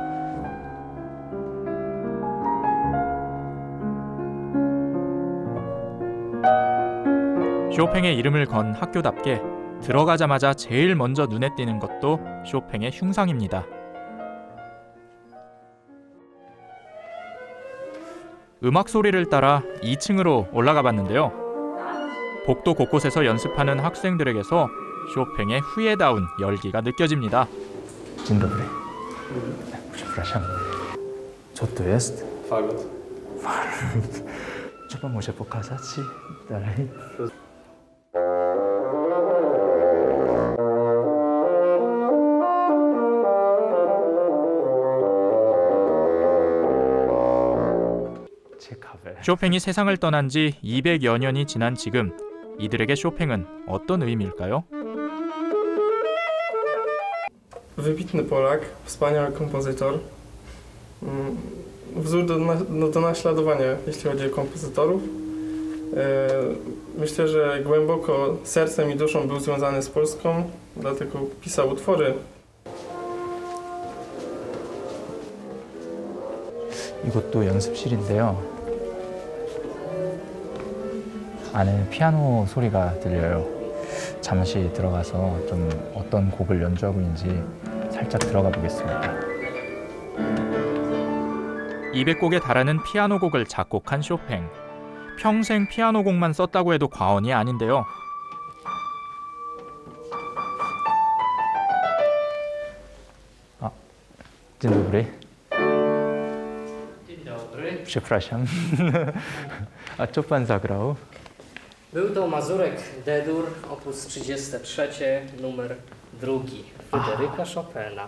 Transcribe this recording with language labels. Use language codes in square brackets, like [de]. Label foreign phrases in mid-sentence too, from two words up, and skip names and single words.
[ko] 쇼팽의 이름을 건 학교답게 들어가자마자 제일 먼저 눈에 띄는 것도 쇼팽의 흉상입니다. 음악 소리를 따라 2층으로 올라가 봤는데요. 복도 곳곳에서 연습하는 학생들에게서 쇼팽의 후예다운 열기가 느껴집니다. [pl] Dzień dobry. Przepraszam. Co to jest? Fagot. Czy pan może pokazać dalej? [ko] 쇼팽이 세상을 떠난 지 200여 년이 지난 지금 이들에게 쇼팽은 어떤 의미일까요? [pl] Wybitny Polak, wspaniały kompozytor. Wzór do naśladowania, jeśli chodzi o kompozytorów. Myślę, że głęboko sercem i duszą był związany z Polską, dlatego pisał utwory. [ko] 이것도 연습실인데요. 안에 피아노 소리가 들려요. 잠시 들어가서 좀 어떤 곡을 연주하고 있는지 살짝 들어가 보겠습니다. 200곡에 달하는 피아노 곡을 작곡한 쇼팽. 평생 피아노 곡만 썼다고 해도 과언이 아닌데요. [pl] Dzień dobry. Dzień dobry. Przepraszam. A co pan zagrał? Był to mazurek D-dur, opus 33, numer 2, Fryderyka Chopina.